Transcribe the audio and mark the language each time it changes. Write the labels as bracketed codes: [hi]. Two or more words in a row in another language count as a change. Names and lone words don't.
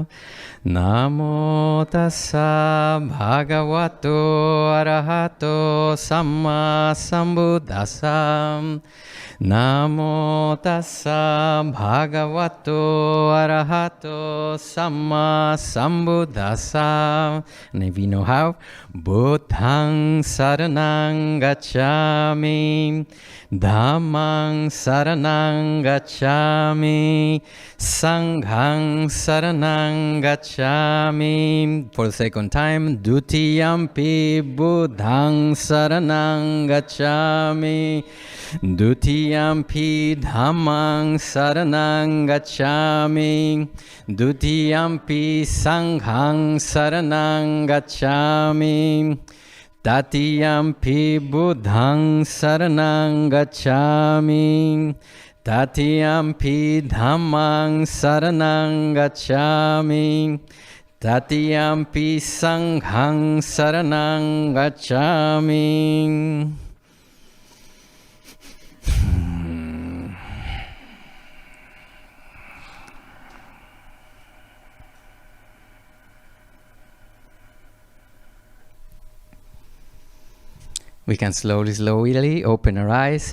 [pi] Namo tassa bhagavato arahato samma sambuddhassa. Namo tassa bhagavato arahato samma sambuddhassa. [en] And if you know how, [pi] Buddhang saranang gacchami, Dhammang saranang gacchami, Sanghang saranang gacchami. [en] For the second time, [pi] Dutiyampi Buddhang saranang gacchami, Dutiyampi Dhammang saranang gacchami, Dutiyampi Sanghang saranang gacchami, Tatiyampi Buddhang saranang gacchami, Tatiyampi Dhammang saranang gacchami, Tatiyampi Sanghang saranang gacchami. [en] We can slowly open our eyes.